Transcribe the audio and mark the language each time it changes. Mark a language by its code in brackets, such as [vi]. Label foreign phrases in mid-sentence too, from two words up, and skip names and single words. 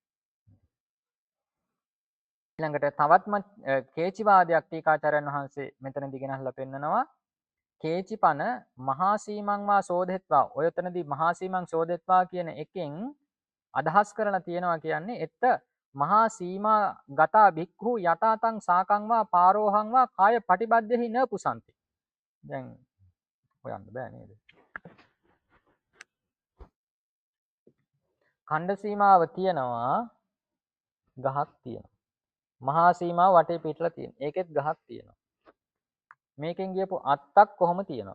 [si] ඊළඟට තවත්ම කේචිවාදයක් ටීකාචාර්යන් වහන්සේ මෙතනදී ගෙනහලා පෙන්නනවා. [pi] කේචිපන මහා සීමං වා සෝදෙත්වා. [si] ඔය එතනදී [pi] මහා සීමං සෝදෙත්වා [si] කියන එකෙන් අදහස් කරලා තියෙනවා කියන්නේ [pi] එත්ත මහා සීමා ගතා භික්ඛු යතාතං සාකං වා පාරෝහං වා කාය පටිබද්දෙහි න පුසන්ති. [si] දැන් හොයන්න බෑ නේද? ඛණ්ඩ සීමාව තියෙනවා ගහක් තියෙනවා. මහා සීමාව වටේ පිටලා තියෙනවා. ඒකෙත් ගහක් තියෙනවා. මේකෙන් ගියපු අත්තක් කොහොම තියෙනවා?